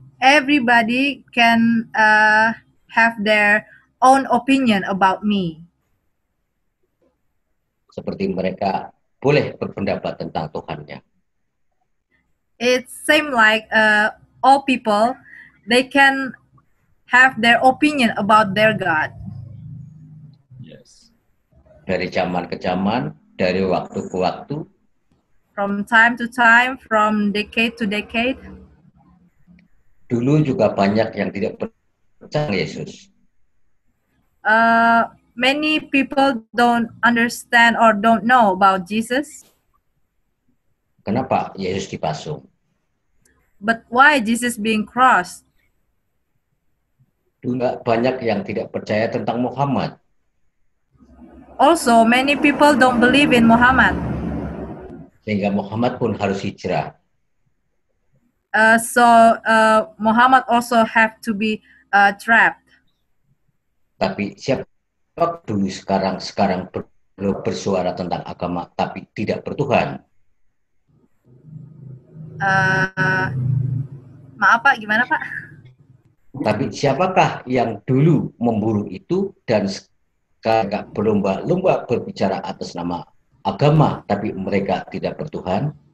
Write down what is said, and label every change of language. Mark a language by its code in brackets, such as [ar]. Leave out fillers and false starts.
[en] Everybody can have their own opinion about me. [id] Seperti mereka boleh berpendapat tentang Tuhannya. [en] It seems like all people, they can have their opinion about their God. Yes. [id] Dari zaman ke zaman, dari waktu ke waktu. [en] From time to time, from decade to decade. [id] Dulu juga banyak yang tidak percaya Yesus. [en] Many people don't understand or don't know about Jesus. [id] Kenapa Yesus dipasung? [en] But why Jesus being crossed? [id] Juga banyak yang tidak percaya tentang Muhammad. [en] Also, many people don't believe in Muhammad. [id] Sehingga Muhammad pun harus hijrah. [en] So Muhammad also have to be trapped. [id] Tapi siapa dulu sekarang bersuara tentang agama tapi tidak bertuhan? Maaf Pak, gimana Pak? Tapi siapakah yang dulu memburu itu dan sekarang berlomba-lomba berbicara atas nama agama tapi mereka tidak bertuhan?